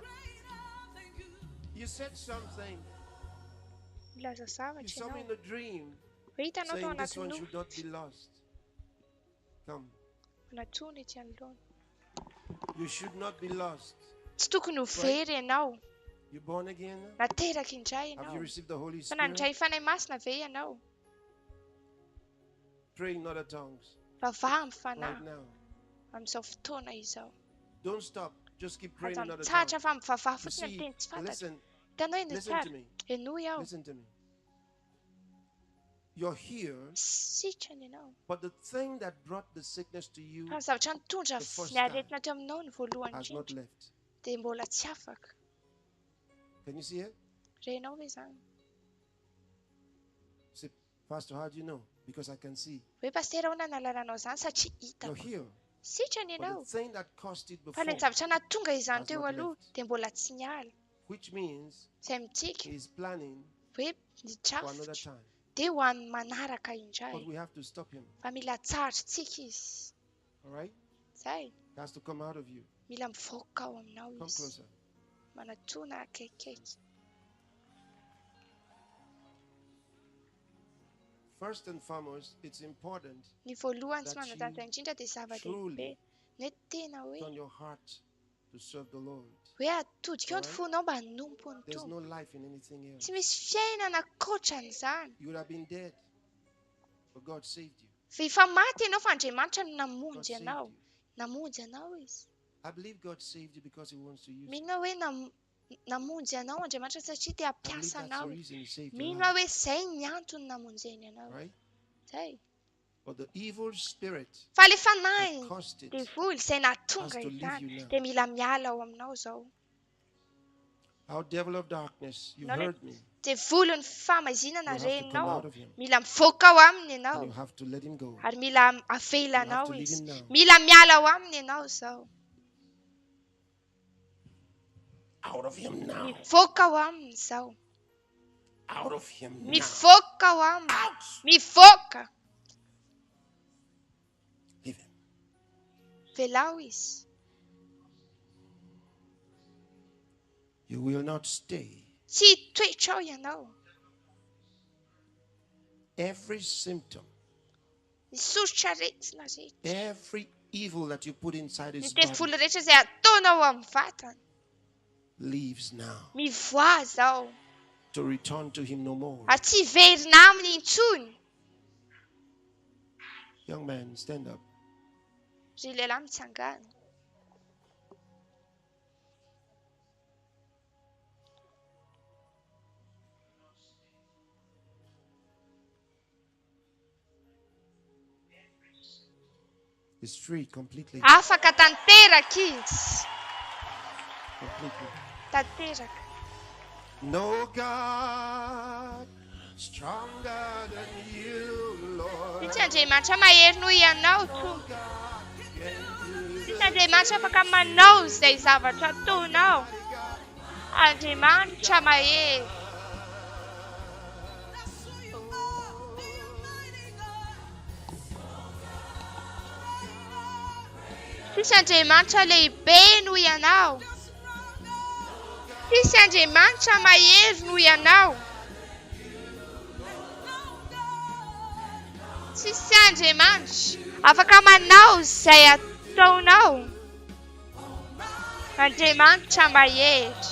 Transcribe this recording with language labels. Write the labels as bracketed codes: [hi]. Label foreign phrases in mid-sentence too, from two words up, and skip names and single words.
[en] You said something. [mg] Milaza [en] You [mg] zavatra [en] saw me [mg] ianao. [en] in a dream [mg] Ho hitanao tao [en] saying this [mg] anaty [en] one [mg] loha. [en] should not be lost. Come. [mg] Natsony ety anoloana. [en] You should not be lost. [mg] Tsy tokony ho very ianao. [en] You born again? [mg] Nateraka indray [en] Have you [mg] ianao. [en] received the Holy [mg] Fa [en] Spirit? [mg] nandray fanahy masina ve ianao? [en] Pray in other tongues. [mg] Vavaha amin'ny [en] Right [mg] fanahy [en] now. [mg] amin'izao fotoana izao. [en] Don't stop. Just keep praying [mg] Aza [en] in other [mg] mitsahatra [en] tongues. [mg] fa mivavaha [en] You [mg] fotsiny [en] see, [mg] amin'ny teny tsy fantatra. [en] listen, [mg] Hitanao eny [en] listen to [mg] tsara. [en] me. [mg] Enoy aho. [en] Listen to me. You're here, [mg] Sitrana ianao. [en] but the thing that brought the sickness to you [mg] Fa ny zavatra nitondra [en] the first [mg] ny [en] time [mg] aretina teo aminao ny voalohany [en] has not [mg] indrindra [en] left. [mg] dia mbola tsy afaka. [en] Can you see it? [mg] Renao ve izany? [en] Say, Pastor, how do you know? Because I can see. [mg] Hoe pastera ahoana nalalanao izany satria [en] You're [mg] hitako. [en] here. [mg] Sitrana [en] But [mg] ianao. [en] the thing that caused it [mg] Fa ilay [en] before, [mg] zavatra nahatonga izany [en] has [mg] teo [en] not [mg] aloha [en] left. [mg] dia mbola tsy niala. [en] which means [mg] Izay mitsika [en] he's planning [mg] hoe [en] for another [mg] nidrafitra [en] time. [mg] dia ho an'ny manaraka [en] But [mg] indray. [en] we have to stop him. [mg] Fa mila tsarotsika izy. [en] All right? [mg] Izay, [en] It has to come out of you. [mg] mila mivoaka ao aminao [en] Come [mg] izy. [en] closer. [mg] Manatona akaikaiky. [en] First and foremost, it's important [mg] Ny voalohany tsy [en] that [mg] manan-danja [en] you [mg] indrindra dia zava-dehibe. [en] truly [mg] Ny tena hoe [en] turn your heart to serve the Lord. [mg] hoe atodika eo ny [en] Alright? [mg] fonao mba hanompo ny [en] There's no [mg] tompo. [en] life in anything else. [mg] Tsy misy fiainana ankoatran'izany. [en] You would have been dead, but God saved you. [mg] Fa efa maty ianao fa Andriamanitra no [en] God [mg] namonjy [en] saved [mg] anao. [en] you. [mg] Namonjy anao izy. [en] I believe God saved you because He wants to use you. [mg] Mino hoe namonjy anao Andriamanitra satria te [en] I believe [mg] hampiasa [en] that's the [mg] anao. [en] reason He saved your [mg] Mino [en] life. [mg] hoe izay ny antony namonjeny anao. [en] Right? [mg] Izay. [en] But the evil spirit [mg] Fa le fanahy [en] that caused it [mg] devoly izay [en] has [mg] nahatonga [en] to leave [mg] izany [en] you now. [mg] dia mila miala ao aminao izao. [en] Our devil of darkness, you [mg] Ianao [en] heard me. [mg] Devolon'ny famazinana [en] You have to come [mg] reninao [en] out of him. [mg] mila mivoaka ao aminy [en] And [mg] ianao [en] you have to let him go. [mg] ary mila avela [en] You have [mg] anao [en] to leave [mg] izy [en] him now. [mg] mila miala ao aminy ianao zao [en] Out of him now. [mg] mivoaka ao aminy zao [en] Out of him now. [mg] mivoaka ao aminy mivoaka [en] Leave him. [mg] velao izy [en] You will not stay. [mg] tsy toetra ao ianao [en] Every symptom, [mg] ny soritra rehetra rehetra [en] every evil that you put inside [mg] ny [en] his [mg] tevoly [en] body [mg] rehetra izay ataonao amin'ny vatany [en] leaves now [mg] mivoa zao [en] to return to him no more. [mg] ary tsy verina aminy intsony [en] Young man, stand up. [mg] ry lehilahy mitsangana [en] He's free completely. [mg] afaka tanteraka izy [en] Completely. [mg] tanteraka [en] No God stronger than you, Lord. [mg] Tsisy Andriamanitra mahery noho ianao tompo tsisy Andriamanitra afaka manao izay zavatra ataonao Andriamanitra mahery tsisy Andriamanitra lehibe noho ianao tsisy Andriamanitra mahery noho ianao tsisy Andriamanitra afaka manao izay ataonao Andriamanitra mahery